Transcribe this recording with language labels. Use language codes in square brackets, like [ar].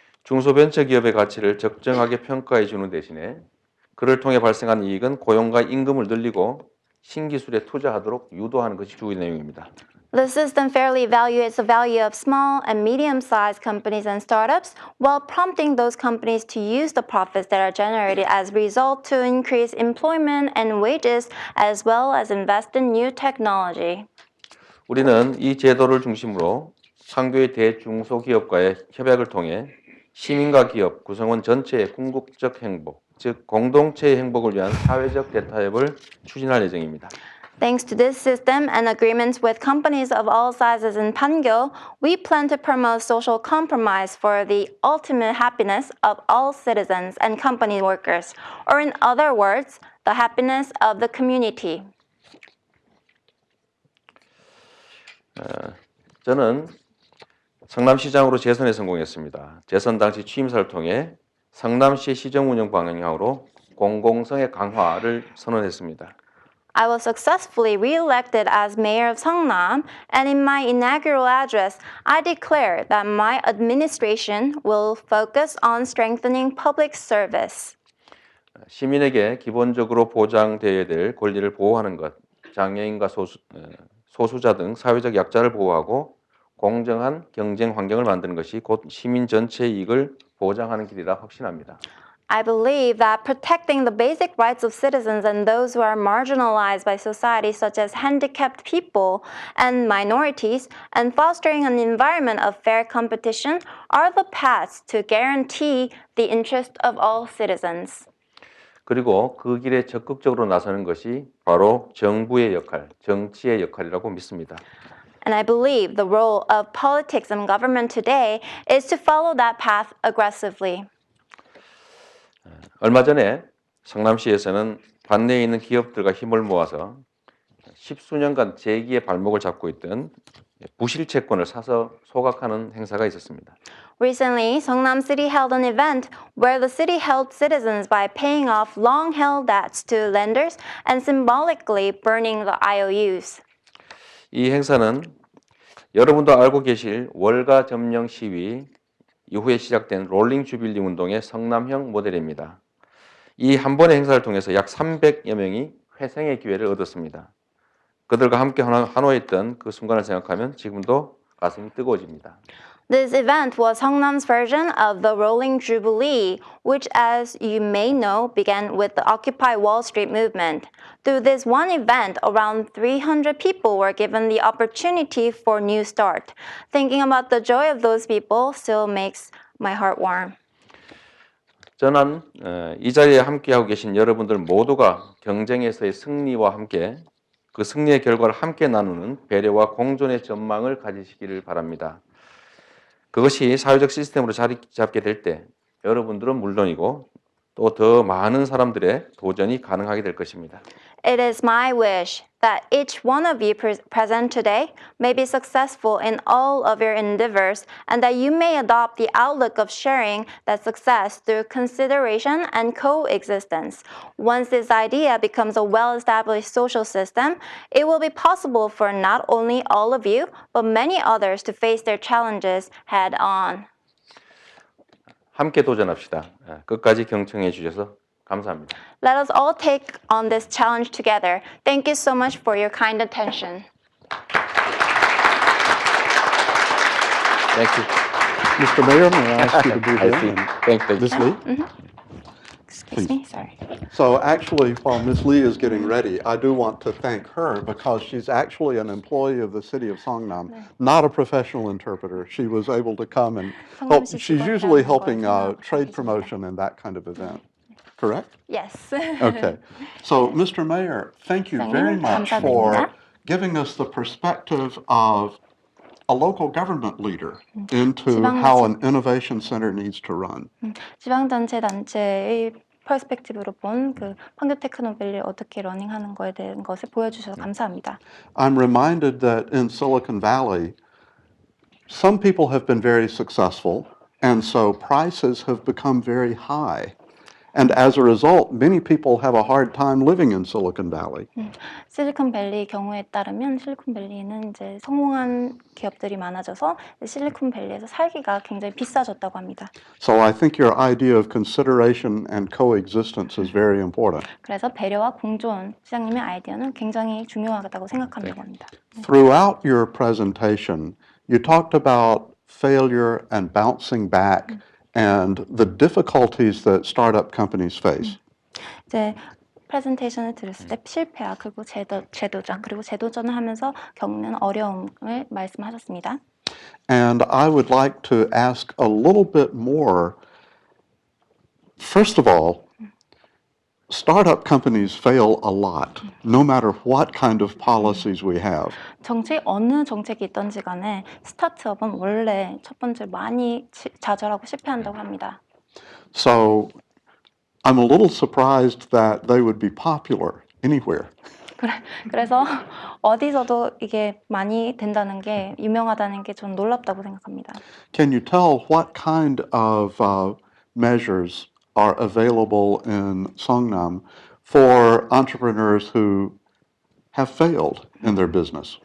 [ko] 중소벤처기업의 가치를 적정하게 평가해 주는 대신에 그를 통해 발생한 이익은 고용과 임금을 늘리고 신기술에 투자하도록 유도하는 것이 주요 내용입니다. [en] The system fairly evaluates the value of small and medium-sized companies and startups while prompting those companies to use the profits that are generated as a result to increase employment and wages as well as invest in new technology. [ko] 우리는 이 제도를 중심으로 판교의 대중소기업과의 협약을 통해 시민과 기업, 구성원 전체의 궁극적 행복, 즉 공동체의 행복을 위한 사회적 대타협을 추진할 예정입니다. [en] Thanks to this system and agreements with companies of all sizes in Pangyo, we plan to promote social compromise for the ultimate happiness of all citizens and company workers, or in other words, the happiness of the community. [ko] 저는 성남시장으로 재선에 성공했습니다. 재선 당시 취임사를 통해 성남시의 시정 운영 방향으로 공공성의 강화를 선언했습니다. [en] I was successfully re-elected as mayor of SeongNam, and in my inaugural address, I declared that my administration will focus on strengthening public service. [ko] 시민에게 기본적으로 보장되어야 될 권리를 보호하는 것, 장애인과 소수자 등 사회적 약자를 보호하고 공정한 경쟁 환경을 만드는 것이 곧 시민 전체의 이익을 보장하는 길이라 확신합니다. [en] I believe that protecting the basic rights of citizens and those who are marginalized by society, such as handicapped people and minorities, and fostering an environment of fair competition are the paths to guarantee the interest of all citizens. [ko] 그리고 그 길에 적극적으로 나서는 것이 바로 정부의 역할, 정치의 역할이라고 믿습니다. [en] And I believe the role of politics and government today is to follow that path aggressively. [ko] 얼마 전에 성남시에서는 관내에 있는 기업들과 힘을 모아서 십수년간 재기의 발목을 잡고 있던 부실 채권을 사서 소각하는 행사가 있었습니다. [en] Recently, SeongNam City held an event where the city helped citizens by paying off long-held debts to lenders and symbolically burning the IOUs. [ko] 이 행사는 여러분도 알고 계실 월가 점령 시위 이후에 시작된 롤링 주빌리 운동의 성남형 모델입니다. 이 한 번의 행사를 통해서 약 300여 명이 회생의 기회를 얻었습니다. 그들과 함께 한호했던 그 순간을 생각하면 지금도 가슴이 뜨거워집니다. [en] This event was SeongNam's version of the Rolling Jubilee, which, as you may know, began with the Occupy Wall Street movement. Through this one event, around 300 people were given the opportunity for new start. Thinking about the joy of those people still makes my heart warm. [ko] 저는 이 자리에 함께하고 계신 여러분들 모두가 경쟁에서의 승리와 함께 그 승리의 결과를 함께 나누는 배려와 공존의 전망을 가지시기를 바랍니다. 그것이 사회적 시스템으로 자리 잡게 될 때 여러분들은 물론이고 또 더 많은 사람들의 도전이 가능하게 될 것입니다. [en] It is my wish that each one of you present today may be successful in all of your endeavors and that you may adopt the outlook of sharing that success through consideration and coexistence. Once this idea becomes a well-established social system, it will be possible for not only all of you, but many others to face their challenges head-on. [ko] 함께 도전합시다. 끝까지 경청해 주셔서 감사합니다. [en] Let us all take on this challenge together. Thank you so much for your kind attention. Thank you. Mr. Mayor, may I ask you to move I in? see. And Thank you. Ms. Lee? Excuse me, sorry. So actually, while Ms. Lee is getting ready, I do want to thank her because she's actually an employee of the city of SeongNam, not a professional interpreter. She was able to come and help. She's usually helping trade promotion and that kind of event. Correct? Yes. Okay. So, Mr. Mayor, thank you very much for [ko] 감사드립니다. [en] giving us the perspective of a local government leader into how an innovation center needs to run. [ko] 지방자치단체의 퍼스펙티브로 본 그 판교 테크노밸리 어떻게 러닝하는 거에 대한 것을 보여주셔서 감사합니다. [en] I'm reminded that in Silicon Valley, some people have been very successful, and so prices have become very high. And as a result, many people have a hard time living in Silicon Valley. [ko] 실리콘밸리 경우에 따르면 실리콘밸리는 이제 성공한 기업들이 많아져서 실리콘밸리에서 살기가 굉장히 비싸졌다고 합니다. [en] So I think your idea of consideration and coexistence is very important. [ko] 그래서 배려와 공존, 시장님의 아이디어는 굉장히 중요하다고 생각한다고 합니다. [en] Throughout your presentation, you talked about failure and bouncing back and the difficulties that startup companies face. [ko] 이제 프레젠테이션을 들었을 때 실패와 그리고 재도전 그리고 재도전을 하면서 겪는 어려움을 말씀하셨습니다. [en] And I would like to ask a little bit more. First of all, startup companies fail a lot, no matter what kind of policies we have. [ko] 어느 정책이 있던지 간에 스타트업은 원래 첫 번째 많이 좌절하고 실패한다고 합니다. [en] So I'm a little surprised that they would be popular anywhere. [ko] 그래서 어디서도 이게 많이 된다는 게 유명하다는 게 좀 놀랍다고 생각합니다. [en] Can you tell what kind of measures are available in SeongNam for entrepreneurs who have failed in their business?